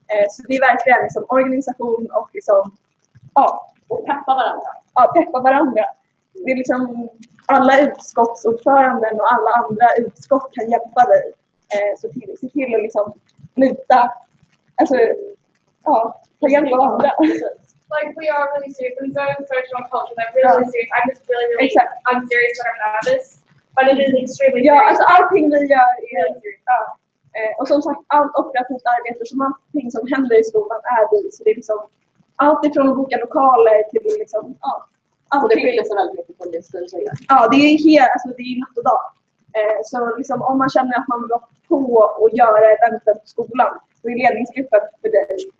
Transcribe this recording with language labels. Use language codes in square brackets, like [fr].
[sv] Så det är verkligen liksom organisation och liksom, Och peppa varandra. Ja, peppa varandra. Det är liksom alla utskottsordföranden och alla andra utskott kan hjälpa dig. Se till att liksom luta, alltså, ta hjälp av andra. [en] Like we are really serious in zone social and culture. Like really serious. I'm just really I'm serious when I'm nervous, but it is extremely [sv] Ja, [en] serious. [sv] alltså allting vi gör är och som sagt, allt operativt arbete som allting som händer i skolan är vi. Så det är liksom allt ifrån att boka lokaler till liksom, Och det skiljer sig väldigt mycket från det styrelsen. Ja, det är helt, alltså det är natt och dag. Så liksom, om man känner att man vill vara på och göra eventen på skolan, så är ledningsgruppen för dig.